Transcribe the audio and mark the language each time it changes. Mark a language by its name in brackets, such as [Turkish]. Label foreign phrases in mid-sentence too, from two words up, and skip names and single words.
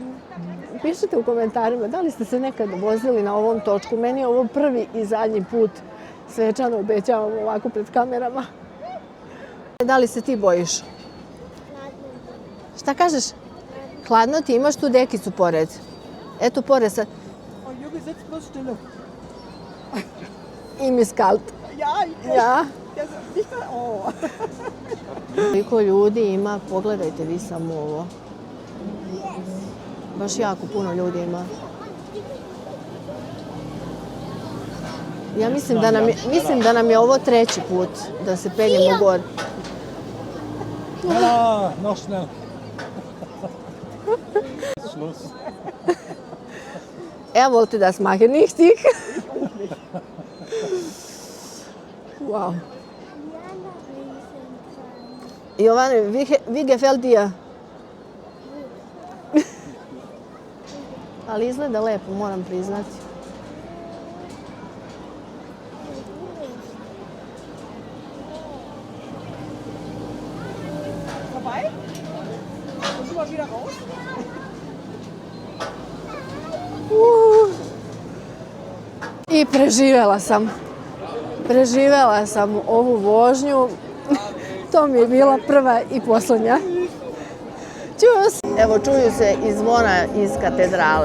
[Bosnian] Pišite u komentarima da li ste se nekad vozili na ovom točku. Meni je ovo prvi i zadnji put, svečano obećavam ovako pred kamerama. Da li se ti bojiš? Šta kažeš? Hladno ti, imaš tu dekicu pored. Eto pored sad. [German] Im ist kalt. Ja. [Bosnian] Koliko ljudi ima, pogledajte vi samo ovo. Baš jako puno ljudi ima. Ja mislim da nam je ovo treći put da se penjemo gore. [German] Ja, noch schnell. Schluss. Er wollte das machen, nicht ich. Wow. Jovane, wie gefällt dir? [Bosnian] Ali izgleda lepo, moram priznati. [German] Vorbei? Und du mal wieder raus? [Bosnian] I preživjela sam ovu vožnju. To mi je bila prva i posljednja. [German] Čus! [Bosnian] Evo, čuju se i zvona iz katedrale.